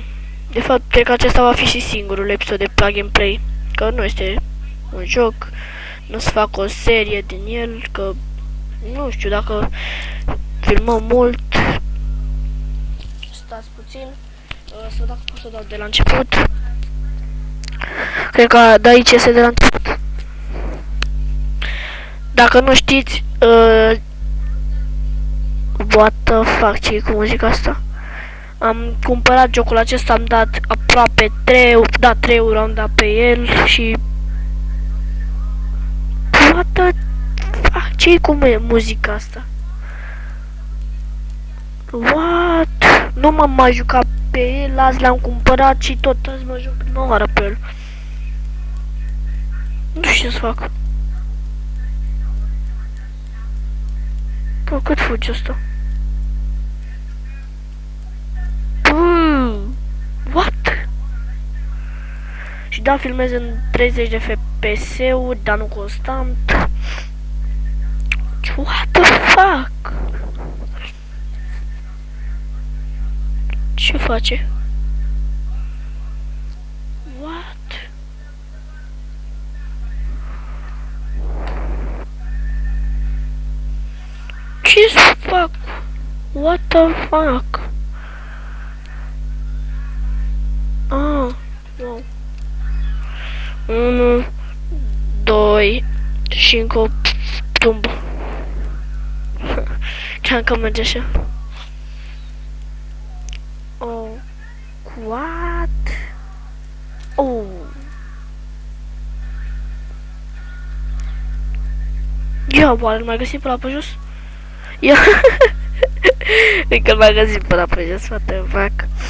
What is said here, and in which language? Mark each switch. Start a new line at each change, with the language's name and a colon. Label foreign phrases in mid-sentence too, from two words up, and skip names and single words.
Romanian: De fapt, cred că acesta va fi și singurul episod de Plug and Play, că nu este un joc, nu o să fac o serie din el, că nu știu dacă filmăm mult. Stați puțin, să dacă pot să dau de la început. Cred că de aici este de la început. Dacă nu știți,
English: what the fuck,
Romanian: ce e cu muzica asta? Am cumpărat jocul acesta, am dat aproape 3 euro am dat pe el și...
English: What the fuck,
Romanian: ce e cu muzica asta?
English: What?
Romanian: Nu m-am mai jucat pe el, azi l-am cumpărat și tot azi mă joc prima oară pe el. Nu știu ce să fac. Bă, cât fugi asta?
English: What?
Romanian: Și da, filmez în 30 de FPS-uri, dar nu constant.
English: What the fuck?
Romanian: Ce face? What? Ce să fac?
English: What the fuck? Ah, wow.
Romanian: 1, 2 și încă o tumbă. Cam că merge așa.
English: Oh, what? Oh.
Romanian: Ia, oare îl mai găsim pe la pe jos? Ia. Încă îl mai găsim pe la pe jos,
English: what the fuck?